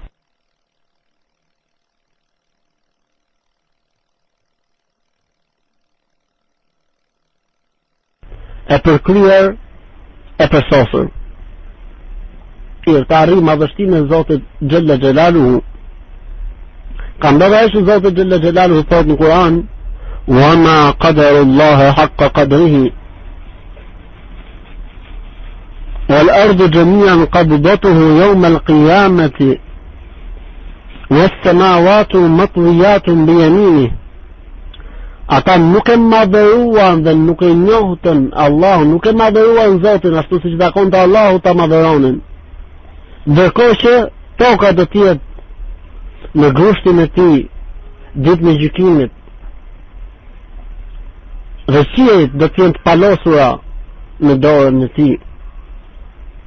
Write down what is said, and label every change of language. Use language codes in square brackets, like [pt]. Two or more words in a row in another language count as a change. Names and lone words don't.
[sq] E përkryer, e përsosur. Të arrijë madhështinë e Zotit [ar] جل جلاله. [sq] Ka ndodhur që Zoti [ar] جل جلاله [sq] thotë në Kur'an: [ar] "وما قدروا الله حق قدره والأرض جميعا قبضته يوم القيامة والسماوات مطويات بيمينه." [sq] Ata nuk e madhëruan dhe nuk e njohën Allahu, nuk e madhëruan Zotin ashtu siç takonte Allahu ta madhëronin. Ndërkohë që toka do të jetë në grushtin e tij ditën e gjykimit, dhe qiejt do të jenë të palosura në dorën e tij.